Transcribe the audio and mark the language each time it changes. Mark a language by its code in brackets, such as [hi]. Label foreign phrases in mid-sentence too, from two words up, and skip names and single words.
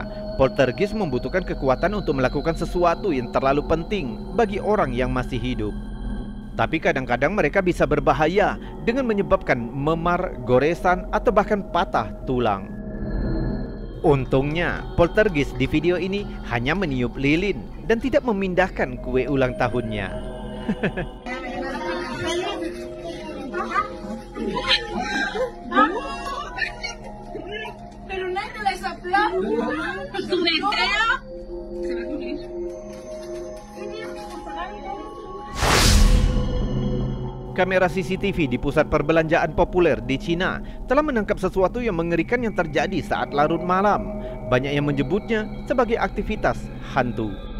[id] Poltergeist membutuhkan kekuatan untuk melakukan sesuatu yang terlalu penting bagi orang yang masih hidup. Tapi kadang-kadang mereka bisa berbahaya dengan menyebabkan memar, goresan, atau bahkan patah tulang. Untungnya, poltergeist di video ini hanya meniup lilin dan tidak memindahkan kue ulang tahunnya. [es] Pero nadie le sopló. ¿Tu deseo? [id] Kamera CCTV di pusat perbelanjaan populer di Cina telah menangkap sesuatu yang mengerikan yang terjadi saat larut malam. Banyak yang menyebutnya sebagai aktivitas hantu.